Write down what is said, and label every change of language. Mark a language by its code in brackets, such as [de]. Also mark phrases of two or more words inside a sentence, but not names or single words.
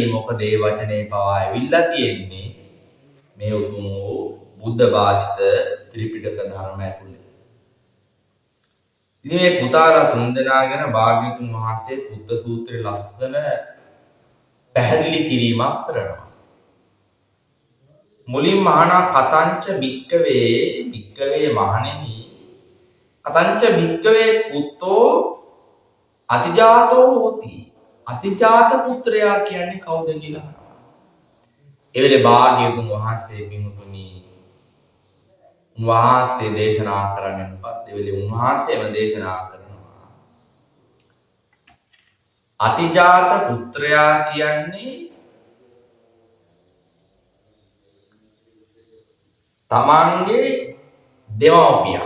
[si] මොකද ඒ වචනේ පවා ඇවිල්ලා තියෙන්නේ මේ උතුම් වූ බුද්ධ භාෂිත ත්‍රිපිටක ධර්ම ඇතුළේ. ඉතින් මේ පුතාලා 3 දෙනා ගැන භාග්‍යවතුන් වහන්සේ බුද්ධ සූත්‍රයේ ලස්සන පැහැදිලි කිරීමක් කරනවා. මුලින්ම අහනවා [pi] කතංච භික්කවේ මහණෙනි කතංච භික්කවේ පුත්තෝ අතිජාතෝ හෝති. [si] අතිජාත පුත්‍රයා කියන්නේ කවුද කියලා අහනවා. ඒ වෙලේ භාග්‍යවතුන් වහන්සේ බිමුතුනි උන්වහන්සේ දේශනා කරන්නේ මොකක්ද? ඒ වෙලේ උන්වහන්සේම දේශනා කරනවා අතිජාත පුත්‍රයා කියන්නේ තමන්ගේ දෙමව්පියන්.